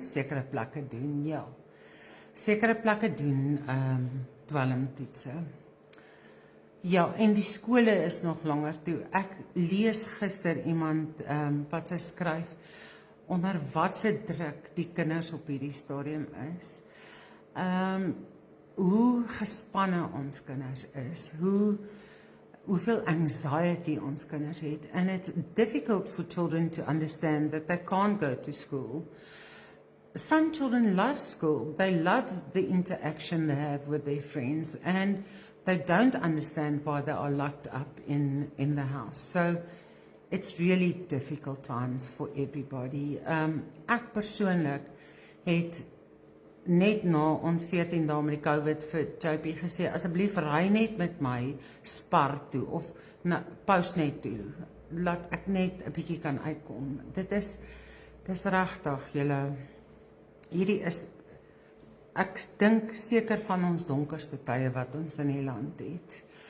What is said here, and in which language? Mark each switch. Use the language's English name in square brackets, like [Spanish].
[Afrikaans] Sekere plekke doen, ja. Sekere plekke doen dwelmtoetse. Ja, en die skole is nog langer toe. Ek lees gister iemand wat sy skryf onder watse druk die kinders op hierdie stadium is. Hoe gespanne ons kinders is, hoeveel anxiety ons kinders het, [English] and it's difficult for children to understand that they can't go to school. Some children love school, they love the interaction they have with their friends, and they don't understand why they are locked up in the house. So it's really difficult times for everybody. [Afrikaans] Ek persoonlik het net na ons 14 dae met die COVID vir JP gesê, asseblief ry net met my Spar toe, of Postnet toe, laat ek net 'n bietjie kan uitkom. Dis regtig, julle, hierdie is, ek dink seker van ons donkerste tye wat ons in die land het.